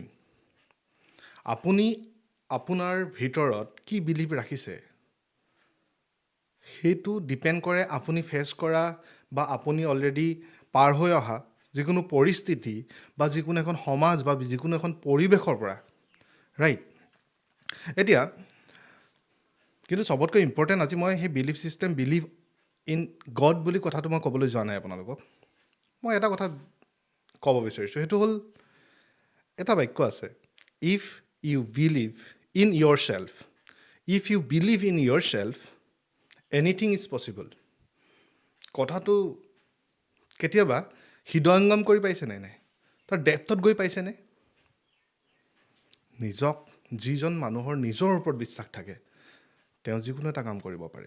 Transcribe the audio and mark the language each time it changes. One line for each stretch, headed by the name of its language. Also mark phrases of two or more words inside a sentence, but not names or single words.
Assamese: আপুনি আপোনাৰ ভিতৰত কি বিলিভ ৰাখিছে সেইটো ডিপেণ্ড কৰে আপুনি ফেচ কৰা বা আপুনি অলৰেডি পাৰ হৈ অহা যিকোনো পৰিস্থিতি বা যিকোনো এখন সমাজ বা যিকোনো এখন পৰিৱেশৰ পৰা, ৰাইট? এতিয়া কিন্তু চবতকৈ ইম্পৰ্টেণ্ট আজি মই সেই বিলিফ ছিষ্টেম,
English: believe in God
Assamese: বুলি কথাটো মই ক'বলৈ যোৱা নাই আপোনালোকক। মই এটা কথা ক'ব বিচাৰিছোঁ, সেইটো হ'ল এটা বাক্য আছে,
English: If you believe in your self, If you believe in your self, anything is possible.
Assamese: কথাটো কেতিয়াবা হৃদয়ংগম কৰি পাইছেনে নাই? তাৰ ডেপথত গৈ পাইছেনে? নিজক, যিজন মানুহৰ নিজৰ ওপৰত বিশ্বাস থাকে, তেওঁ যিকোনো এটা কাম কৰিব পাৰে।